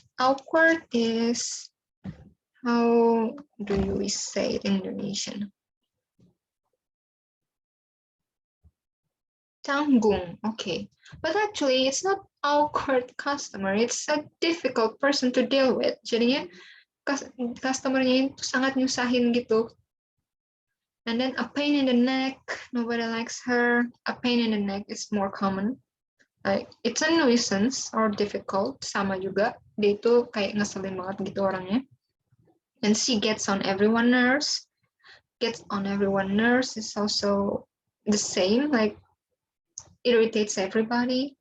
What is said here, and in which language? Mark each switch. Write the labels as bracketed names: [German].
[English] Awkward is, how do we say it in Indonesian? Tanggung, okay. But actually, it's not awkward customer. It's a difficult person to deal with. [Indonesian] Jadinya, customernya itu sangat nyusahin gitu. [English] And then a pain in the neck, nobody likes her. A pain in the neck is more common. Like, it's a nuisance or difficult, [Indonesian] sama juga. Dia itu kayak ngeselin banget gitu orangnya. [English] And she gets on everyone's nerves. Gets on everyone's nerves is also the same, like irritates everybody.